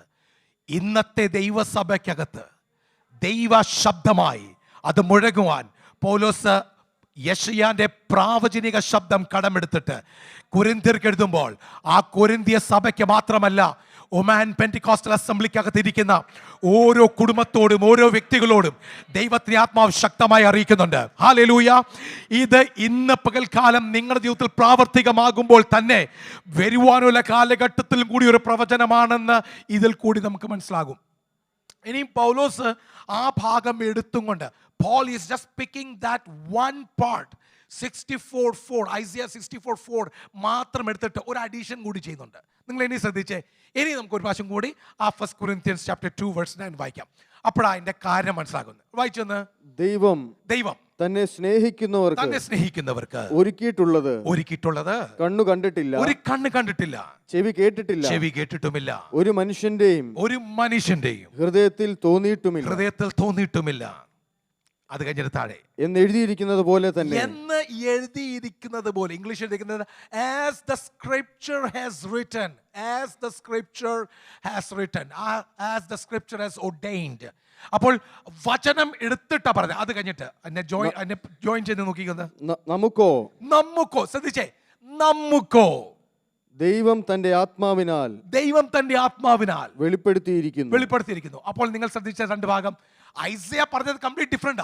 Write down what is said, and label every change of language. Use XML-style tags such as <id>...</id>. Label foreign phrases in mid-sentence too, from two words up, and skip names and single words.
<ml>ഇന്നത്തെ ദൈവസഭയ്ക്കകത്ത് ദൈവ ശബ്ദമായി അത് മുഴങ്ങുവാൻ പൗലോസ് യെശയ്യാന്റെ പ്രാവചനിക ശബ്ദം കടമെടുത്തിട്ട് കൊരിന്ത്യർക്ക് എഴുതുമ്പോൾ ആ കൊരിന്ത്യ സഭയ്ക്ക് മാത്രമല്ല, ഒമാൻ പെന്റിക്കോസ്റ്റൽ അസംബ്ലിക്കകത്ത് ഇരിക്കുന്ന ഓരോ കുടുംബത്തോടും ഓരോ വ്യക്തികളോടും ദൈവത്തിന്റെ ആത്മാവ് ശക്തമായി അറിയിക്കുന്നുണ്ട്. ഹല്ലേലൂയ. ഇത് ഇന്ന് പകൽക്കാലം നിങ്ങളുടെ ജീവിതത്തിൽ പ്രാവർത്തികമാകുമ്പോൾ തന്നെ വരുവാനുള്ള കാലഘട്ടത്തിലും കൂടി ഒരു പ്രവചനമാണെന്ന് ഇതിൽ കൂടി നമുക്ക് മനസ്സിലാകും. ഇനിയും പൗലോസ് ആ ഭാഗം എടുത്തും കൊണ്ട്</ml> <en>Paul is just picking that one part,</en> <ml>64:4, Isaiah 64:4 മാത്രം എടുത്തിട്ട് ഒരു അഡീഷൻ കൂടി ചെയ്യുന്നുണ്ട്. നിങ്ങൾ ഇനി ശ്രദ്ധിച്ചേ. ഇനി നമുക്ക് ഒരു പ്രാവശ്യം കൂടി ആ 1 Corinthians</ml> <en>chapter 2 verse 9</en> <ml>വായിക്കാം. അപ്പോഴാണ് അതിന്റെ കാര്യം മനസ്സിലാകുന്നത്. വായിച്ചെന്ന്, ദൈവം തന്നെ സ്നേഹിക്കുന്നവർക്ക് ഒരുക്കിയിട്ടുള്ളത് കണ്ണു കണ്ടിട്ടില്ല, ഒരു കണ്ണ് കണ്ടിട്ടില്ല, ചെവി കേട്ടിട്ടുമില്ല, ഒരു മനുഷ്യന്റെയും ഹൃദയത്തിൽ തോന്നിയിട്ടുമില്ല. അത് കഴിഞ്ഞിട്ട് താഴെ എന്ന് എഴുതിയിരിക്കുന്നത് പോലെ തന്നെ, ഇംഗ്ലീഷ് എഴുതിയിരിക്കുന്നത്</ml> <en>as the scripture has written, as the scripture has ordained.</en> <ml>അപ്പോൾ വചനം എടുത്തിട്ടാ പറഞ്ഞത്. അത് കഴിഞ്ഞിട്ട് ജോയിൻ ചെയ്ത് നോക്കിക്കുന്നത്, നമുക്കോ ശ്രദ്ധിച്ചേ, നമുക്കോ ദൈവം തന്റെ ആത്മാവിനാൽ വെളിപ്പെടുത്തിയിരിക്കുന്നു. അപ്പോൾ നിങ്ങൾ ശ്രദ്ധിച്ച രണ്ട് ഭാഗം, ഐസയ പറഞ്ഞത്</ml> <en>complete different.</en>